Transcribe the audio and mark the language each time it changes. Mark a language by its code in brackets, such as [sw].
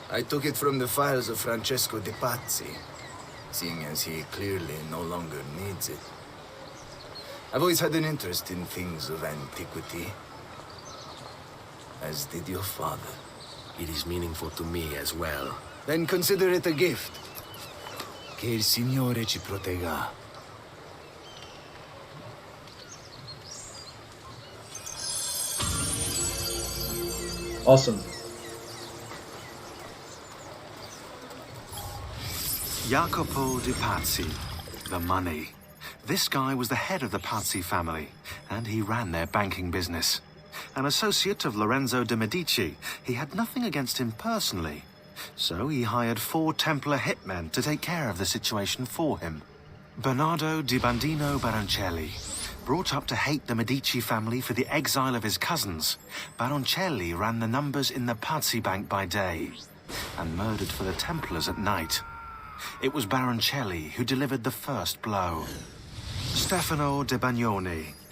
[en] I took it from the files of Francesco de Pazzi, seeing as he clearly no longer needs it. I've always had an interest in things of antiquity, as did your father. It is meaningful to me as well. Then consider it a gift. [it] Che il Signore ci protegga. [en] Awesome. Jacopo de Pazzi, the money. This guy was the head of the Pazzi family, and he ran their banking business. An associate of Lorenzo de' Medici, he had nothing against him personally. So he hired 4 Templar hitmen to take care of the situation for him. Bernardo di Bandino Baroncelli. Brought up to hate the Medici family for the exile of his cousins, Baroncelli ran the numbers in the Pazzi Bank by day, and murdered for the Templars at night. It was Baroncelli who delivered the first blow. Stefano de Bagnone.